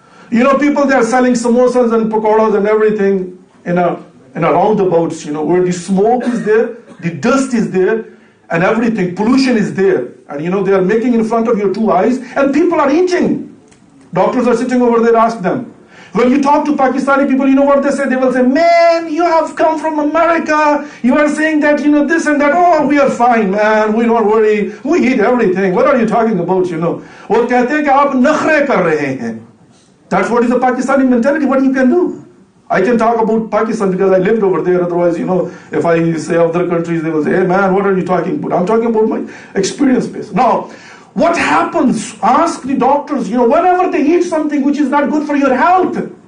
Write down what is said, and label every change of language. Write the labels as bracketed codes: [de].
[en] You know, people, they are selling samosas and pakoras and everything in a roundabouts, where the smoke is there, the dust is there, and everything, pollution is there. And they are making in front of your two eyes, and people are eating. Doctors are sitting over there, ask them. When you talk to Pakistani people, you know what they say? They will say, man, you have come from America. You are saying that, this and that. Oh, we are fine, man. We don't worry. We eat everything. What are you talking about, [hi] वो कहते हैं कि आप नखरे कर रहे हैं. [en] That's what is the Pakistani mentality. What you can do? I can talk about Pakistan because I lived over there. Otherwise, if I say other countries, they will say, hey, man, what are you talking about? I'm talking about my experience base. Now, what happens? Ask the doctors, whenever they eat something which is not good for your health.